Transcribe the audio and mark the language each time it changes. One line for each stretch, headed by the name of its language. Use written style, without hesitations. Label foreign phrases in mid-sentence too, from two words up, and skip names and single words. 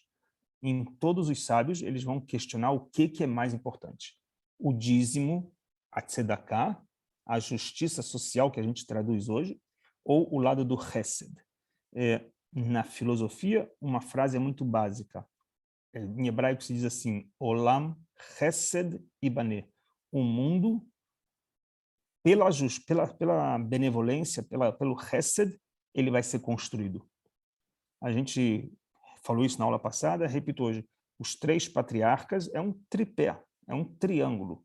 Portuguese: Em todos os sábios, eles vão questionar o que é mais importante. O dízimo, a tzedakah, a justiça social que a gente traduz hoje, ou o lado do chesed. Na filosofia, uma frase é muito básica. Em hebraico se diz assim,
Hebrew: עולם חסד יבנה.
Portuguese: O mundo, pela benevolência, pelo chesed, ele vai ser construído. A gente falou isso na aula passada, repito hoje. Os 3 patriarcas é um tripé, é um triângulo.